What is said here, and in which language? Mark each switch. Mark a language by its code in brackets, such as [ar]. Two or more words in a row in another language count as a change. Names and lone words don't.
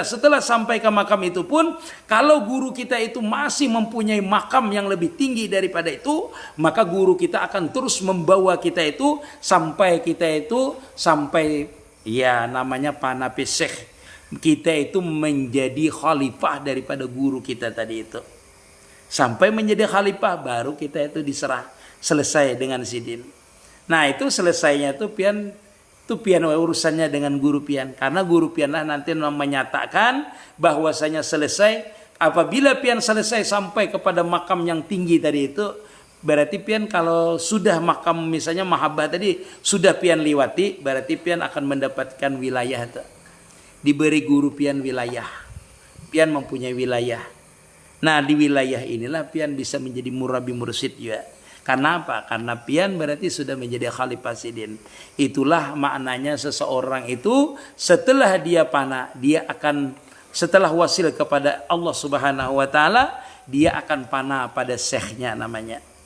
[id] Setelah sampai ke makam itu pun, kalau guru kita itu masih mempunyai makam yang lebih tinggi daripada itu, maka guru kita akan terus membawa kita itu sampai ya namanya panape syekh. Kita itu menjadi khalifah daripada guru kita tadi itu. Sampai menjadi khalifah baru kita itu diserah, [bjn] selesai dengan sidin. Nah, itu selesainya tuh pian urusannya dengan guru pian, karena guru pian lah nanti menyatakan bahwasanya selesai. Apabila pian selesai sampai kepada makam yang tinggi tadi itu, berarti pian kalau sudah makam misalnya mahabbah tadi sudah pian liwati, berarti pian akan mendapatkan wilayah itu. Diberi guru pian wilayah, pian mempunyai wilayah. Nah, di wilayah inilah pian bisa menjadi murabi mursyid juga. [id] Karena apa? Karena pian berarti sudah menjadi khalifah sidin. Itulah maknanya seseorang itu setelah dia panah, dia akan setelah wasil kepada Allah [ar] Subhanahu wa taala, [id] dia akan panah pada syekhnya namanya.